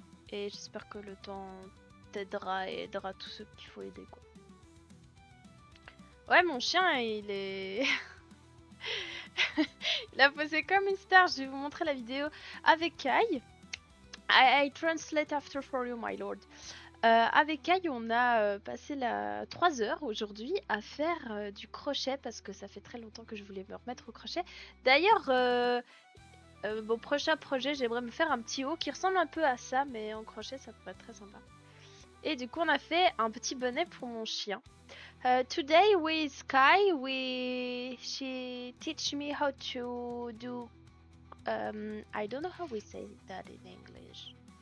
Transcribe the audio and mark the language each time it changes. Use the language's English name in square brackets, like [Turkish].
[French] Et j'espère que le temps t'aidera et aidera tous ceux qu'il faut aider, quoi. Ouais, mon chien, il est... il a posé comme une star. Je vais vous montrer la vidéo avec Kai. [English] I translate after for you, my lord. [French] Avec Kai, on a passé 3 heures aujourd'hui à faire du crochet parce que ça fait très longtemps que je voulais me remettre au crochet. D'ailleurs, mon prochain projet, j'aimerais me faire un petit haut qui ressemble un peu à ça, mais en crochet, ça pourrait être très sympa. Et du coup, on a fait un petit bonnet pour mon chien. [English] Today with Sky, she teach me how to do. I don't know how we say that in English.